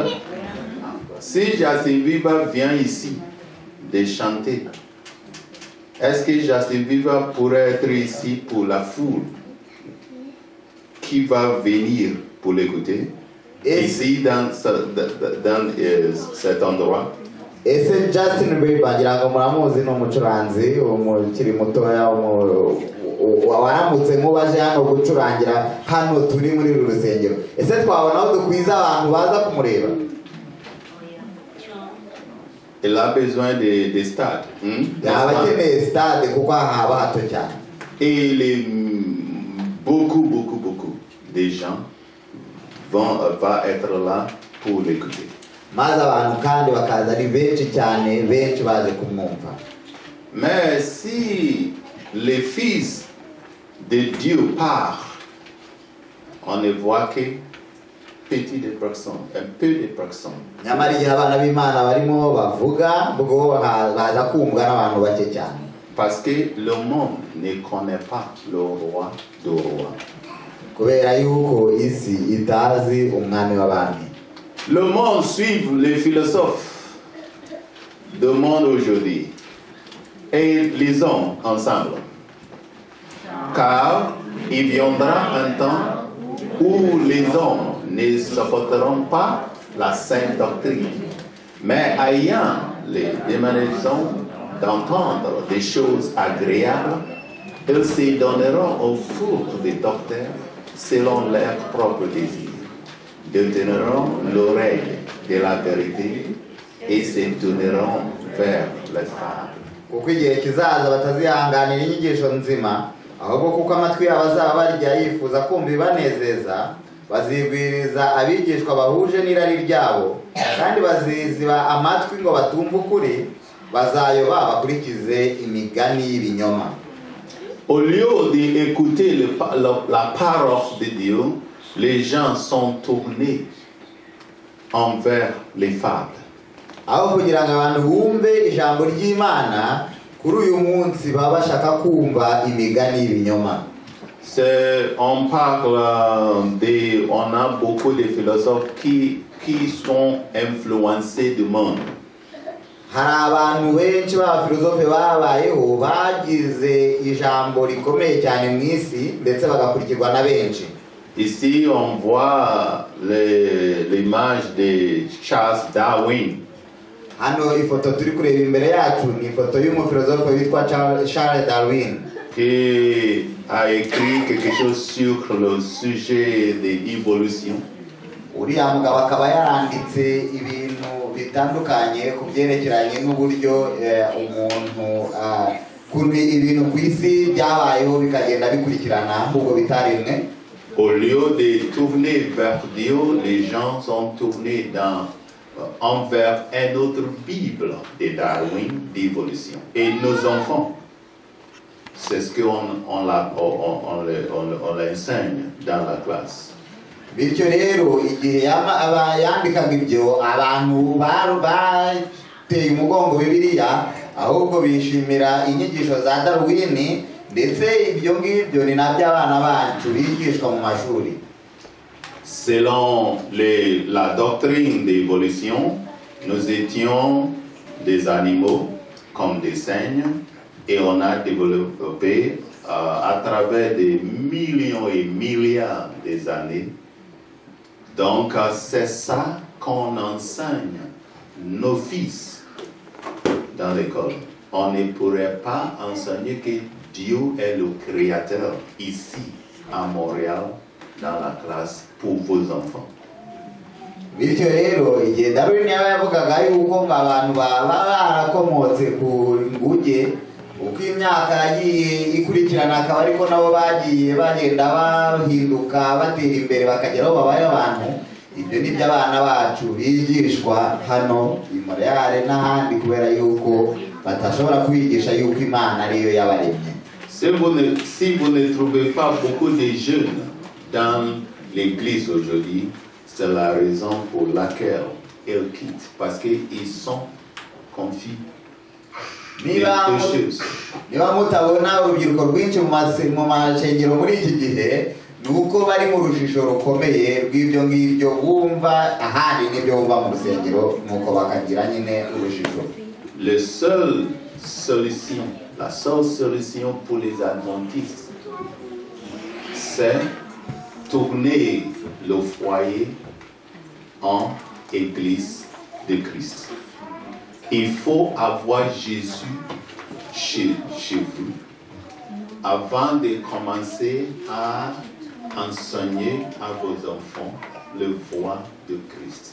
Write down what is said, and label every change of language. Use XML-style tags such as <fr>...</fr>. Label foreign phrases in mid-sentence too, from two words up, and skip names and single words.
<fr>Si Justin Bieber vient ici de chanter, est-ce que Justin Bieber pourrait être ici pour la foule qui va venir pour l'écouter? Ici dans cet endroit.</fr> <rw>ese Justin Bieber ngira ngo muramuzi ni umucuranzi umukiri mutoya waramutse mubaje hano gucurangira hano turi muri uru rusengero. ese twabona aho dukwiza abantu baza kumureba?</rw> <fr>Il a besoin de stades.</fr> <rw>yaba akeneye stade kuko haba hato cyane.</rw> <fr>Et beaucoup de gens vont être là pour l'écouter.</fr> <rw>maze abantu kandi bakaza ari benshi cyane, benshi baje kumwumva.</rw> <fr>Mais si les fils de Dieu partent, on ne voit que petit de personnes, un peu de personnes.</fr> <rw>nyamara igihe abana b'Imana barimo bavuga bwo baza kumvwa n'abantu bake cyane.</rw> <fr>Parce que le monde ne connaît pas le roi des rois.</fr> <rw>kubera yuko isi itazi umwami w'abami.</rw> <fr>Le monde suit les philosophes du monde aujourd'hui. Et lisons ensemble. car il viendra un temps où les hommes ne supporteront pas la sainte doctrine, mais ayant les démanaisons d'entendre des choses agréables, ils se donneront au four des docteurs selon leurs propres désirs, détourneront l'oreille de la vérité et se tourneront vers les fables.</fr> <rw>kuko igihe kizaza batazihanganira inyigisho nzima, ahubwo kuko amatwi yabo azaba barya yifuza kumva ibanezeza, bazigwiriza abigishwa bahuje n'irari ryabo, kandi baziziba amatwi ngo batumve ukuri, bazayoba bakurikize imigani y'ibinyoma.</rw> <fr>Au lieu d'écouter la parole de Dieu, les gens sont tournés envers les fables.</fr> <rw>Aho kugira ngo abantu bumve ijambo ry'Imana, kuri uyu munsi baba bashaka kumva imigani y'ibinyoma.</rw> <fr>On a beaucoup de philosophes qui sont influencés du monde.</fr> <rw>Hari abantu benshi b'abafilozofe babayeho bagize ijambo rikomeye cyane mu isi ndetse bagakurikirwa na benshi.</rw> <fr>Ici on voit l'image de Charles Darwin.</fr> <rw>Hano ifoto turi kureba imbere yacu ni ifoto y'umufilozofe witwa Charles Darwin,</rw> <fr>qui a écrit quelque chose sur le sujet de l'évolution.</fr> <rw>uriya mugabo akaba yaranditse ibintu bitandukanye ku byerekeranye n'uburyo umuntu kuntu ibintu ku isi byabayeho bikagenda bikurikirana ahubwo bitaremwe.</rw> <fr>Au lieu de tourner vers Dieu, les gens sont tournés envers une autre Bible de Darwin d'évolution. Et nos enfants, c'est ce qu'on l'enseigne dans la classe.</fr> <rw>Bityo rero igihe yandikaga ibyo, abantu bateye umugongo Bibiliya, ahubwo bishimira inyigisho za Darwin, ndetse ibyo ngibyo ni nabyo abana bacu bigishwa mu mashuri.</rw> <fr>Selon la doctrine d'évolution, nous étions des animaux comme des cygnes, et on a développé à travers des millions et milliards d'années. Donc c'est ça qu'on enseigne nos fils dans l'école. On ne pourrait pas enseigner que Dieu est le créateur ici à Montréal dans la classe pour vos enfants.</fr> <rw>Bityo rero igihe Darwin yavugaga yuko abantu baba barakomotse ku nguge, uko imyaka yagiye ikurikirana akaba ariko nabo bagiye bagenda bahinduka batera imbere bakageraho babaye abantu, ibyo nibyo abana bacu bigishwa hano i Montreal n'ahandi, kubera yuko batashobora kubigisha yuko Imana ariyo yabaremye.</rw> <fr>Si vous ne trouvez pas beaucoup de jeunes dans l'église aujourd'hui, c'est la raison pour laquelle ils quittent, parce qu'ils sont confus.</fr> <rw>Niba mutabona urubyiruko rwinshi mu mashengero muri iki gihe, nuko bari mu rushishiro rukomeye rw'ibyo ngibyo bumva ahandi n'ibyo bumva mu rusengero, nuko bakagira nyine urushishiro.</rw> <fr>La seule solution pour les adventistes, c'est tourner le foyer en église de Christ. Il faut avoir Jésus chez vous avant de commencer à enseigner à vos enfants le voie de Christ.</fr>